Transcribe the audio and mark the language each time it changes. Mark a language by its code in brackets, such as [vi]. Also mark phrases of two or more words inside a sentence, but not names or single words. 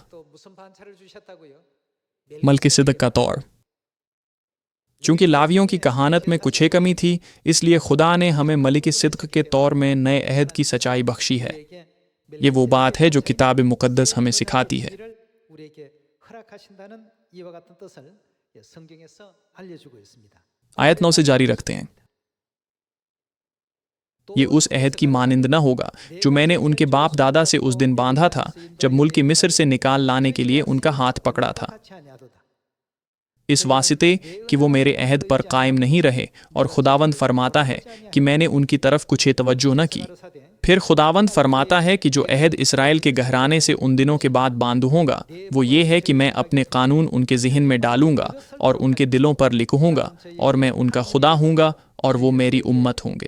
[ko] 또 무슨 반차를 주셨다고요? [ur] ملک صدق کا طور۔ چونکہ لاویوں کی کہانت میں کچھ کمی تھی، اس لیے خدا نے ہمیں ملک صدق کے طور میں نئے عہد کی سچائی بخشی ہے۔ یہ وہ بات ہے جو کتاب مقدس ہمیں سکھاتی ہے۔ [ko] 우리에게 허락하신다는 이와 같은 뜻을 성경에서 알려주고 있습니다. [ur] آیت 9 سے جاری رکھتے ہیں۔ یہ اس عہد کی مانند نہ ہوگا جو میں نے ان کے باپ دادا سے اس دن باندھا تھا جب ملک مصر سے نکال لانے کے لیے ان کا ہاتھ پکڑا تھا۔ اس واسطے کہ وہ میرے عہد پر قائم نہیں رہے، اور خداوند فرماتا ہے کہ میں نے ان کی طرف کچھ توجہ نہ کی. پھر خداوند فرماتا ہے کہ جو عہد اسرائیل کے گھرانے سے ان دنوں کے بعد باندھوں گا وہ یہ ہے کہ میں اپنے قانون ان کے ذہن میں ڈالوں گا اور ان کے دلوں پر لکھوں گا، اور میں ان کا خدا ہوں گا اور وہ میری امت ہوں گے.